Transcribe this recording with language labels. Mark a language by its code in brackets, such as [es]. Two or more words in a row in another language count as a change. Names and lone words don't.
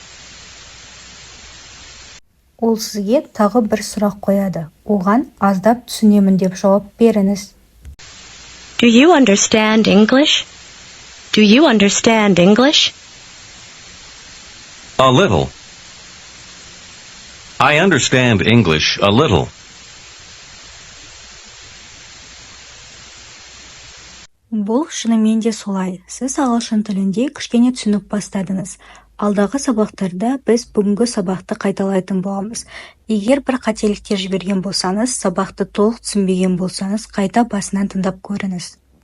[kk] Ол сізге тағы бір сұрақ қояды. Оған аздап түсінемін деп жауап беріңіз. [en] Do you understand English? Do you understand English? A little. I understand English a little. [kk] Бұл шынымен де солай. Сіз ағылшын тілінде кішкене түсініп бастадыңыз. Алдағы сабақтарда біз бүгінгі сабақты қайталайтын боламыз. Егер бір қателіктер жіберген болсаңыз, сабақты толық түсінбеген болсаңыз, қайта басынан тыңдап көріңіз.